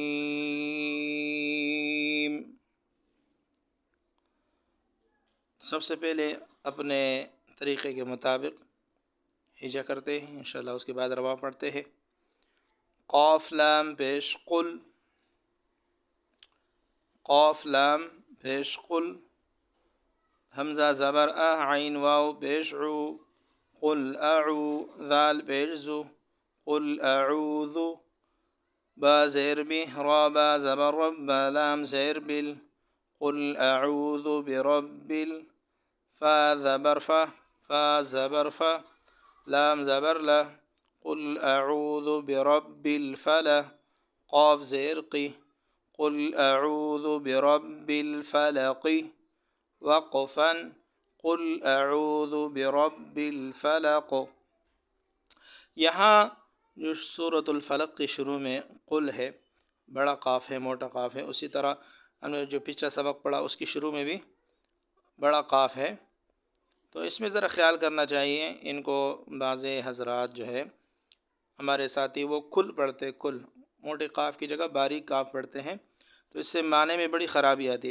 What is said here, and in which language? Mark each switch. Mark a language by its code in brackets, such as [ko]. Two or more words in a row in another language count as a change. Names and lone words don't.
[ur] سب سے پہلے اپنے طریقے کے مطابق ہجا کرتے ہیں [ar] انشاءاللہ، [ur] اس کے بعد روا پڑھتے ہیں. قاف لام پیش قل، قاف لام پیش قل. حمزہ زبر عین واو پیش عو، [ar] قل اعو. [ur] ذال پیش زو، [ar] قل اعوذ. [ur] با زیر بی، را با زبر رب، لام زیر بل، [ar] قل اعوذ برب. [ur] فا زبر فا، فا زبر فا، لام زبر لا، [ar] قل اعوذ برب الفلق. [ur] قاف زیر قی، [ar] قل اعوذ برب الفلق. وقفا، قل اعوذ برب الفلق. [ur] یہاں جو سورۃ الفلق کے شروع میں قل ہے، بڑا قاف ہے، موٹا قاف ہے. اسی طرح ہم نے جو پچھلا سبق پڑھا اس کی شروع میں بھی بڑا قاف ہے. تو اس میں ذرا خیال کرنا چاہیے. ان کو بعض حضرات جو ہے ہمارے ساتھی وہ کل پڑھتے، کل موٹے قاف کی جگہ باریک قاف پڑھتے ہیں، تو اس سے معنی میں بڑی خرابی آتی ہے.